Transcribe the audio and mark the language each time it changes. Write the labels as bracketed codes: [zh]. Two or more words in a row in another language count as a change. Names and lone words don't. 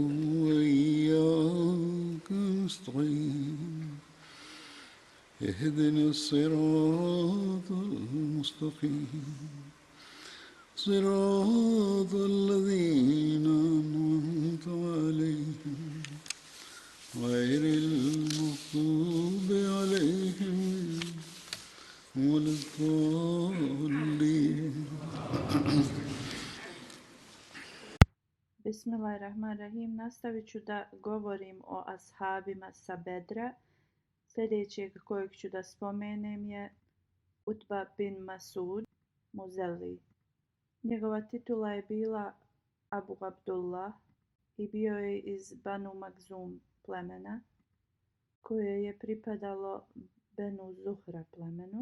[ar] وإياك نستعين اهدنا الصراط المستقيم صراط الذين أنعمت عليهم غير المغضوب عليهم ولا الضالين. بسم الله الرحمن الرحيم. [bs] Nastavit ću da govorim o ashabima sa Bedra. Sljedećeg kojeg ću da spomenem je Utba bin Masud Muzelli. Njegova titula je bila Abu Abdullah i bio je iz Banu Magzum plemena koje je pripadalo Benu Zuhra plemenu.